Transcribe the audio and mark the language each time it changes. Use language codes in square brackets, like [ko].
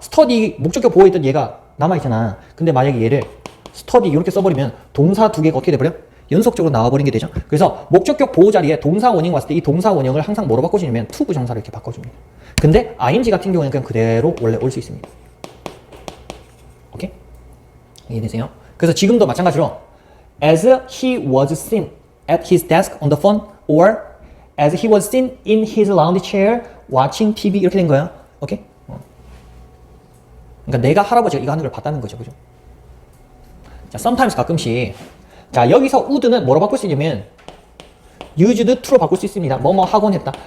[ko] study 목적격 보호했던 얘가 남아있잖아. 근데 만약에 얘를 study 이렇게 써버리면 동사 두 개가 어떻게 돼버려? 연속적으로 나와버린 게 되죠. 그래서 목적격 보호 자리에 동사 원형 왔을 때 이 동사 원형을 항상 뭐로 바꿔주냐면 to 부정사를 이렇게 바꿔줍니다. 근데 ing 같은 경우는 그냥 그대로 원래 올 수 있습니다. 오케이? 이해되세요? 그래서 지금도 마찬가지로 [en] as he was seen at his desk on the phone or as he was seen in his lounge chair watching TV [ko] 이렇게 된 거야. 오케이? 그러니까 내가 할아버지가 이거 하는 걸 봤다는 거죠. 그죠? 자, sometimes 가끔씩 자, 여기서 would는 뭐로 바꿀 수 있냐면 [en] used to [ko] 로 바꿀 수 있습니다. 뭐뭐 하곤 했다.